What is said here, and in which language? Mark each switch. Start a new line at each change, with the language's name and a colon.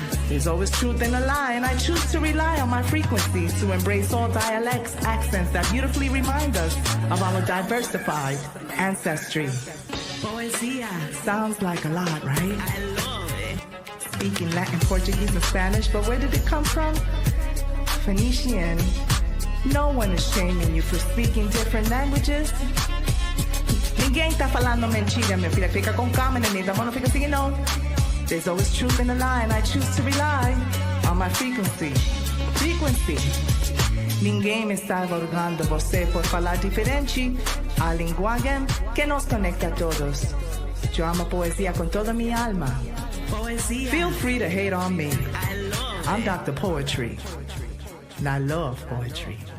English: There's always truth in a lie, and I choose to rely on my frequencies to embrace all dialects, accents that beautifully remind us of our diversified ancestry. Poesia sounds like a lot, right? I love it. Speaking Latin, Portuguese, and Spanish, but where did it come from? Phoenician. No one is shaming you for speaking different languages.
Portuguese: Ninguém tá falando mentira, meu filho. Fica com calma, neném. Não fica assim, não.
English: There's always truth in the lie, and I choose to rely on my frequency. Frequency.
Portuguese: Ninguém me está aborgando você por falar diferente. A linguagem que nos conecta a todos.
Spanish: Yo amo poesía con toda mi alma. Poesía.
English: Feel free to hate on me. I'm Dr. Poetry. And I love poetry.